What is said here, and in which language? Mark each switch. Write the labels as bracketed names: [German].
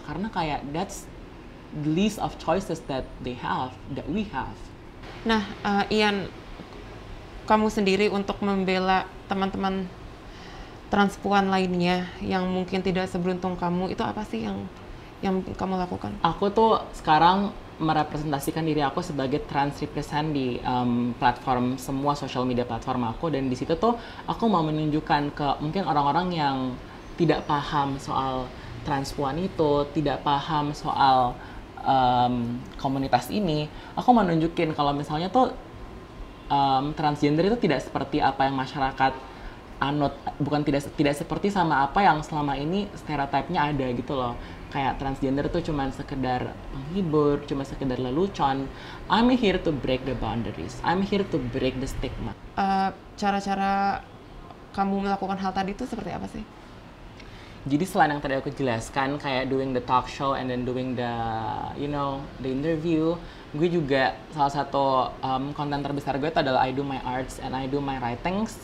[Indonesian] Karena kayak [English] that's the list of choices that they have, that we have. [Indonesian] Nah, Ian, kamu sendiri untuk membela teman-teman transpuan lainnya yang mungkin tidak seberuntung kamu, itu apa sih yang kamu lakukan? Aku tuh sekarang merepresentasikan diri aku sebagai trans represent di platform semua social media platform aku, dan di situ tuh aku mau menunjukkan ke mungkin orang-orang yang tidak paham soal transpuan itu, tidak paham soal komunitas ini. Aku mau nunjukin kalau misalnya tuh transgender itu tidak seperti apa yang masyarakat anut, bukan tidak seperti sama apa yang selama ini stereotipnya ada gitu loh. Kayak transgender tuh cuma sekedar penghibur, cuma sekedar lelucon. [English] I'm here to break the boundaries. I'm here to break the stigma. [Indonesian] Cara-cara kamu melakukan hal tadi itu seperti apa sih? Jadi selain yang tadi aku jelaskan, kayak [English] doing the talk show and then doing the, the interview, [Indonesian] gue juga salah satu konten terbesar gue itu adalah [English] I do my arts and I do my writings.